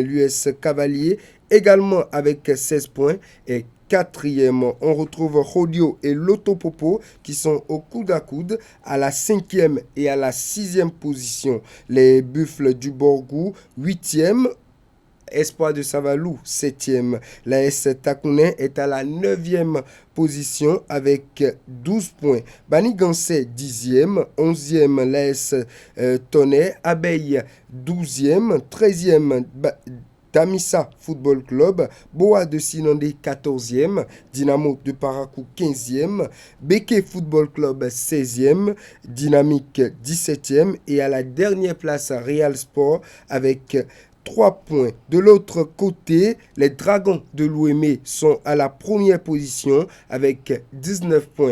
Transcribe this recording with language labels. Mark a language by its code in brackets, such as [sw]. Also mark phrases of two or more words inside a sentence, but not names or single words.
[fr] L'US Cavalier également avec 16 points et quatrième, on retrouve Rodio et l'Autopopo qui sont au coude à coude à la 5e et à la 6e position. Les Buffles du Borgou, 8e. Espoir de Savalou, 7e. L'AS Takouné est à la 9e position avec 12 points. Banigansé, 10e. 11e, l'AS Tonnerre. Abeille, 12e. 13e, Damissa Football Club, Boa de Sinandé 14e, Dynamo de Parakou 15e, Béké Football Club 16e, Dynamique 17e et à la dernière place Real Sport avec 3 points. De l'autre côté, les Dragons de Louémé sont à la première position avec 19 points.